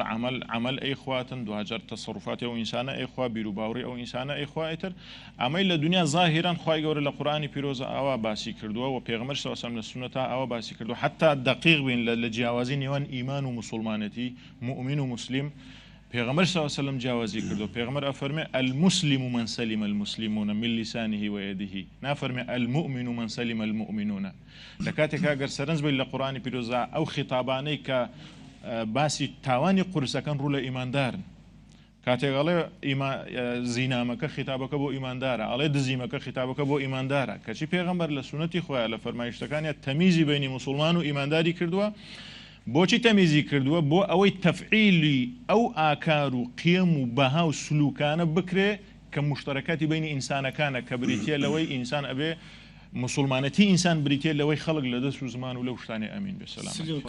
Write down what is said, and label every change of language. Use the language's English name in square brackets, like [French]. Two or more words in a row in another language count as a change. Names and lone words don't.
[Central Kurdish] عمل ئەی خواتن دوجار تەسەڕوفاتی ئەو ئینسانە ئەی خوا بیر و باوڕی ئەو ئینسانە ئەی خوا ئیتر ئەمەی لە دنیا ظاهیران خوای گەورە لە قورئانی پیرۆزە ئاوا باسی کردووە و پێغەمبەر [Arabic] صلی الله علیه و سلم [Central Kurdish] لە سونەتا ئاوا باسی کردووە حتا دقیق بین لە جیاوازی نێوان ئیمان و مسلمانەتی مؤمن و مسلم پێغەمبەر صلی الله علیه و سلم جیاوازی کردووە پێغەمبەر ئەفەرمێ [Arabic] المسلم من سلم المسلمون من لسانه ويده [Central Kurdish] نافەرمێ [Arabic] المؤمن من سلم المؤمنون [Central Kurdish] لە کاتێکا گەر سەرنج بین لە قورئانی پیرۆزە ئەو خیتابانەی کە باسی تاوانی قورسەکان ڕوو لە ئیماندارن کاتێک ئەڵێ زینامەکە خیتابەکە بۆ ئیماندارە ئەڵێ دزیمەکە خیتابەکە بۆ ئیماندارە کەچی پێغەمبەر لە سونەتی خۆیان لە فەرمایشتەکانیان تەمیزی بینی مسلمان و ئیمانداری کردووە بۆچی تەمیزی کردووە بۆ ئەوەی تەفعیلی ئەو ئاکار و قیەم و بەها و سلوکانە بکرێ کە مشتەرەکاتی بینی ئینسانەکانە کە بریتە لەوەی ئینسان ئەبێ مسلمانەتی ئینسان بریتە لەوەی خەڵک لە دەست و زمان و لەو شتانی ئەمین بێ سەلامەت